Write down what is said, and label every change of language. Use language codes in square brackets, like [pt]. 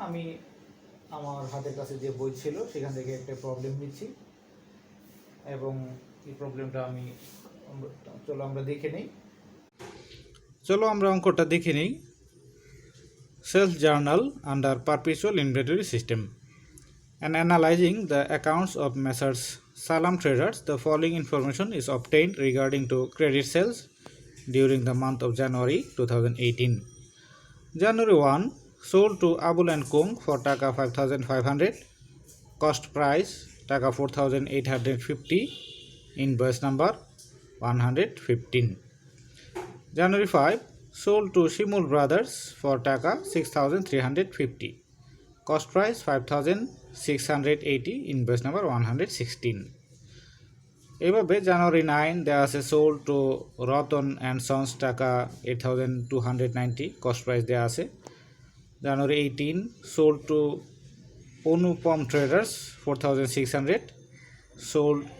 [bn] আমি আমার হাতের কাছে যে বই ছিল সেখান থেকে একটা প্রবলেম নিচ্ছি এবং এই প্রবলেমটা চলো আমরা দেখে নেই। চলো আমরা অঙ্কটা দেখে নেই। [en] Sales journal under perpetual inventory system. And analyzing the accounts of Messrs. Salam Traders, the following information is obtained regarding to credit sales during the month of January 2018. January 1, sold to Abul and Kung for Taka 5,500, cost price Taka 4,850, invoice number 115. January 5, sold to Shimul Brothers for Taka 6,350, cost price 5,680, invoice number 116. [bn] এভাবে জানুয়ারি 9 দেওয়া আছে [en] sold to Ratan and sons [bn] টাকা 8,290, cost price দেওয়া আছে। জানুয়ারি 18 [en] sold to Anupam traders [bn] 4,600, sold.